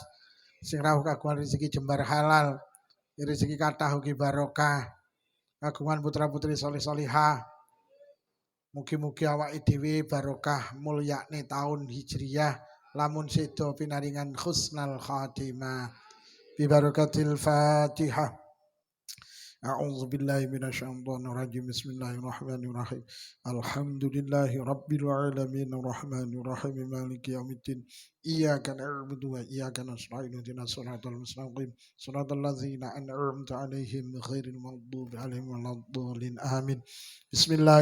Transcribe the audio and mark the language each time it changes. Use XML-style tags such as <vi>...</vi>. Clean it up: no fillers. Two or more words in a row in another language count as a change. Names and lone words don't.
<jv>Sing rawuh kagungan rezeki jembar halal. Rezeki kathah ugi barokah. Kagungan putra-putri solih-solihah. Mugi-mugi awake dhewe barokah mulyakne taun Hijriyah lamun sedo pinaringan</jv> <ar>حسن الخاتمة. ببركة الفاتحة. أعوذ بالله من الشيطان الرجيم بسم الله الرحمن الرحيم الحمد لله رب العالمين الرحمن الرحيم مالك يوم الدين إياك نعبد وإياك نستعين اهدنا الصراط المستقيم صراط الذين أنعمت عليهم غير المغضوب عليهم ولا الضالين آمين بسم الله</ar>